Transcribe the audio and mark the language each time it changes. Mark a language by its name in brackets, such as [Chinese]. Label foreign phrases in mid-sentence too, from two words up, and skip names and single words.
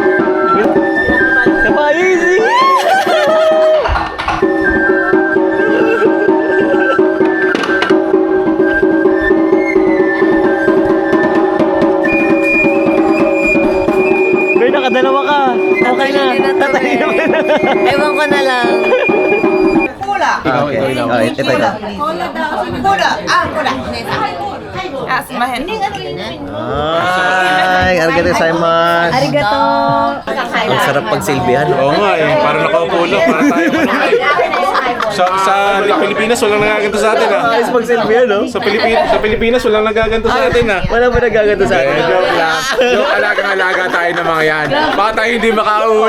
[Filipino] Isa pa, easy! May nakadalawa ka. Okay na. Tatalino ka na. Ewan ko na lang. Kula. Okay. Oh, ito. Kula. Kula. Asmahen. Ay, [Japanese] ありがとうございます. [Filipino] Arigato. Ang sarap pagsilbihan. Oo nga eh, parang nakaupo lang, para tayo sa Pilipinas, walang nagaganto sa atin Ayos pagsilbihan, no? Sa Pilipinas, walang nagaganto sa atin Wala ba nagaganto sa atin? Joke lang. Yung alagang-alaga tayo ng mga yan. Baka tayo hindi makauwi.